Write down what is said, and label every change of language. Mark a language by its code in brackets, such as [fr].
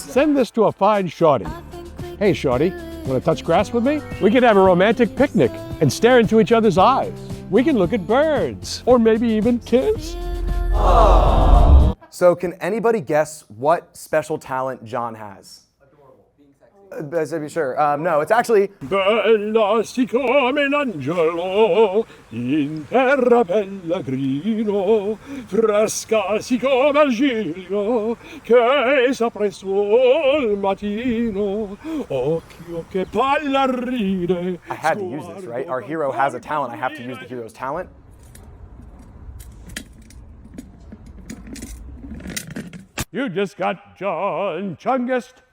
[en] Send this to a fine shorty. Hey shorty, wanna touch grass with me? We can have a romantic picnic and stare into each other's eyes. We can look at birds, or maybe even kiss. So can anybody guess what special talent John has? Adorable. Sure. No, it's actually... [it] Bella si come l'angelo, in terra pellegrino, fresca si come il giglio, che s'appresso il mattino, occhio che palla ride. [en] I had to use this, right? Our hero has a talent. I have to use the hero's talent. You just got John Chungus.